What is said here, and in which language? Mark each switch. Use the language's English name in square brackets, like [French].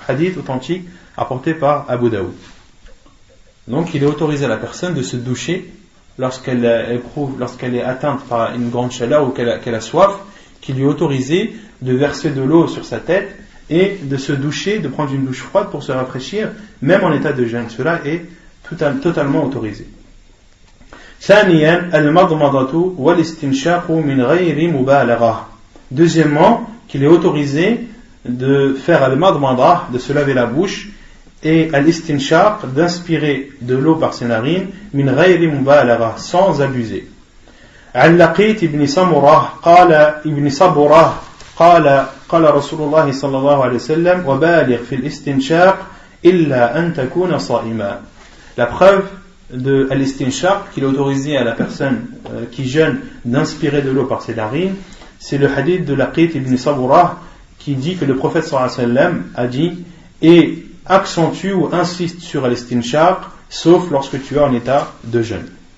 [French] Hadith authentique apporté par Abu Daoud. Donc il est autorisé à la personne de se doucher lorsqu'elle est atteinte par une grande chaleur ou qu'elle a soif, qu'il lui est autorisé de verser de l'eau sur sa tête et de se doucher, de prendre une douche froide pour se rafraîchir, même en état de jeûne. Cela est totalement autorisé. [Arabic] ثانيا المضمضة والاستنشاق من غير مبالغة. [French] Deuxièmement, qu'il est autorisé de faire al-madmada, de se laver la bouche, et al-istinshaq, d'inspirer de l'eau par ses narines, [Arabic] min ghayri mubalagha, [French] sans abuser. [Arabic] عن لقيت بن سمرة قال رسول الله صلى الله عليه وسلم وبالغ في الاستنشاق إلا أن تكون صائما. [French] La preuve de al-istinshaq, qu'il est autorisé à la personne qui jeûne d'inspirer de l'eau par ses narines, c'est le hadith de Laqit ibn Sabura qui dit que le prophète sallallahu alayhi wa sallam a dit et accentue ou insiste sur al-istinshaq sauf lorsque tu es en état de jeûne.